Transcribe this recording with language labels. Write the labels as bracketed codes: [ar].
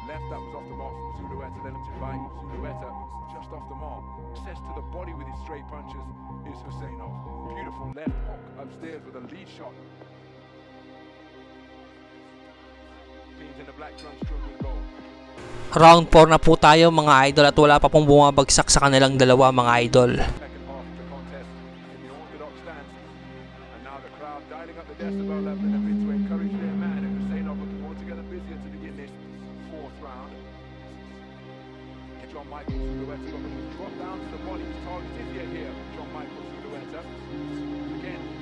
[en] That was off the mark from Zulueta, then to right. Zulueta just off the mark. Access to the body with his straight punches is Huseynov. Beautiful left hook upstairs with a lead shot. Teams in the black trunks struggle goal. [tl] Round 4 na po tayo mga idol at wala pa pong bumabagsak sa kanilang dalawa mga idol. [en] Second half of the contest in the orthodox stance. And now the crowd dialing up the decibel level in a bid to encourage their man. And Huseynov looking altogether busier to begin this fourth round. John Michael Zulueta looking to drop down to the body. His target is yet here. John Michael Zulueta. Again,